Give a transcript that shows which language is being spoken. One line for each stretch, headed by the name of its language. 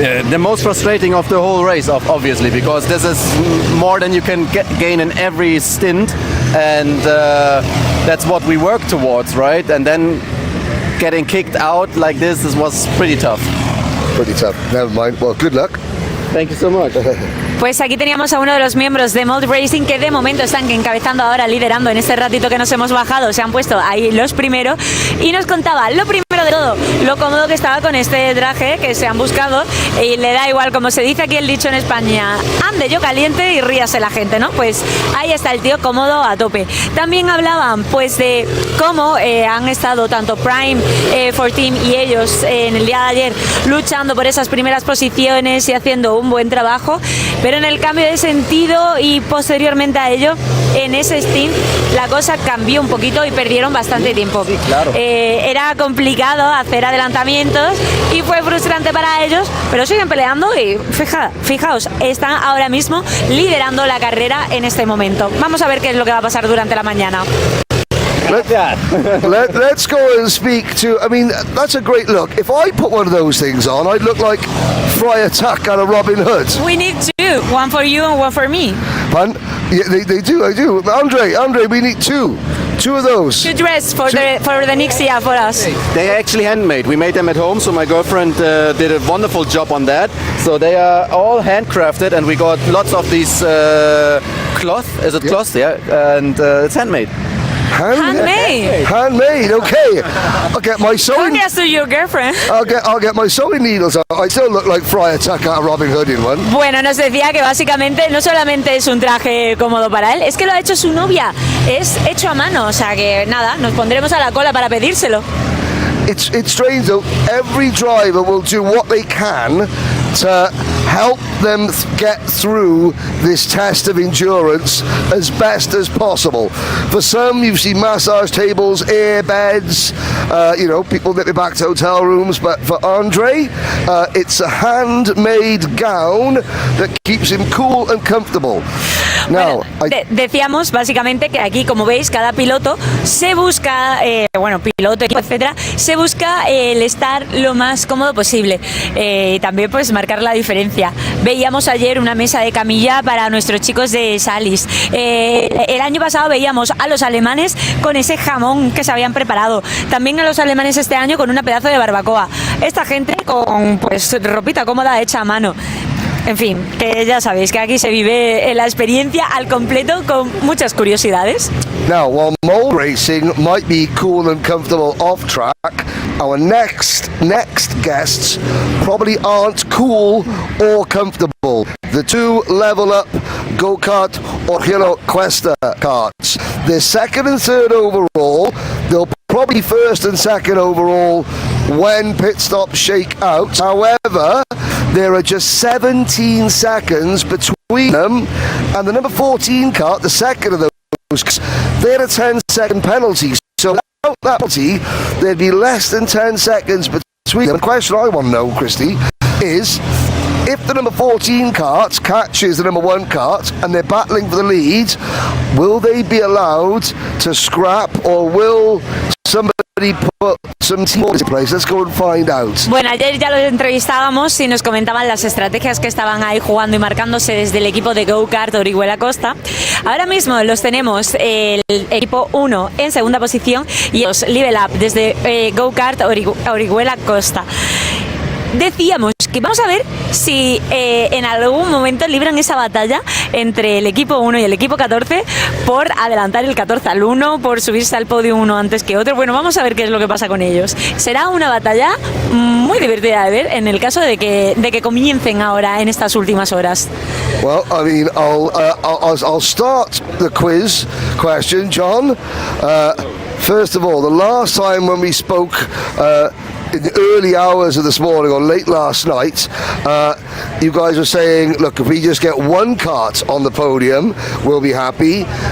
English: The most frustrating of the whole race, obviously, because this is more than you can gain in every stint, and that's what we work towards, right? And then getting kicked out like this was pretty tough. Pretty tough. Never mind. Well, good luck. Thank you so much.
Spanish: Pues aquí teníamos a uno de los miembros de Mold Racing que de momento están encabezando ahora, liderando en este ratito que nos hemos bajado, se han puesto ahí los primeros y nos contaba lo primero primero de todo, lo cómodo que estaba con este traje que se han buscado, y le da igual, como se dice aquí el dicho en España, ande yo caliente y ríase la gente, ¿no? Pues ahí está el tío cómodo a tope. También hablaban pues de cómo han estado tanto Prime for Team y ellos en el día de ayer luchando por esas primeras posiciones y haciendo un buen trabajo, pero en el cambio de sentido y posteriormente a ello, en ese stint la cosa cambió un poquito y perdieron bastante tiempo. Sí, claro. Era complicado hacer adelantamientos y fue frustrante para ellos, pero siguen peleando y fijaos, están ahora mismo liderando la carrera en este momento. Vamos a ver qué es lo que va a pasar durante la mañana.
English: Let's go and speak to. I mean, that's a great look. If I put one of those things on, I'd look like Friar Tuck out of Robin Hood. We need two, one for you and one for me. Pardon? Yeah, they do. I do. Andre, we need two of those. To dress for the next year for us. They are actually handmade. We made them at home, so my girlfriend did a wonderful job on that. So they are all handcrafted, and we got lots of these cloth. Is it cloth? Yeah, and it's handmade. Handmade. Okay. I'll get my sewing. Congrats to your girlfriend. I'll get my sewing needles out. I still look like Friar Tuck out of Robin Hood in one.
Spanish: Bueno, nos decía que básicamente no solamente es un traje cómodo para él, es que lo ha hecho su novia. Es hecho a mano, o sea que nada, nos pondremos a la cola para pedírselo.
English: It's strange though. Every driver will do what they can to help them get through this test of endurance as best as possible. For some, you've seen massage tables, air beds, people nipping back to hotel rooms. But for Andre, it's a handmade gown that keeps him cool and comfortable. Now,
Spanish: decíamos básicamente que aquí, como veis, cada piloto se busca, piloto, equipo, etcétera, se busca el estar lo más cómodo posible. También pues marcar la diferencia. Veíamos ayer una mesa de camilla para nuestros chicos de Salis. El año pasado veíamos a los alemanes con ese jamón que se habían preparado. También a los alemanes este año con una pedazo de barbacoa. Esta gente con pues ropita cómoda hecha a mano. En fin, que ya sabéis que aquí se vive la experiencia al completo con muchas curiosidades.
English: Now, while mole racing might be cool and comfortable off track, our next guests probably aren't cool or comfortable. The two level up go-kart or Cuesta karts. They're second and third overall. They'll probably first and second overall when pit stops shake out. However, there are just 17 seconds between them and the number 14 kart, the second of those. They had a 10-second penalty. So without that penalty, there'd be less than 10 seconds between them. The question I want to know, Christy, is if the number 14 kart catches the number 1 kart and they're battling for the lead, will they be allowed to scrap or will somebody put some teams in place? Let's go and find out.
Spanish: Bueno, ayer ya los entrevistábamos y nos comentaban las estrategias que estaban ahí jugando y marcándose desde el equipo de Go-Kart Orihuela Costa. Ahora mismo los tenemos el equipo 1 en segunda posición y los Level Up desde Go-Kart Orihuela Costa. Decíamos que vamos a ver si en algún momento libran esa batalla entre el equipo 1 y el equipo 14 por adelantar el 14 al 1, por subirse al podio uno antes que otro. Bueno, vamos a ver qué es lo que pasa con ellos. Será una batalla muy divertida de ver en el caso de que comiencen ahora en estas últimas horas.
English: Well, I mean, I'll start the quiz question, John. First of all, the last time when we spoke in the early hours of this morning or late last night, you guys were saying, look, if we just get 1 kart on the podium, we'll be happy.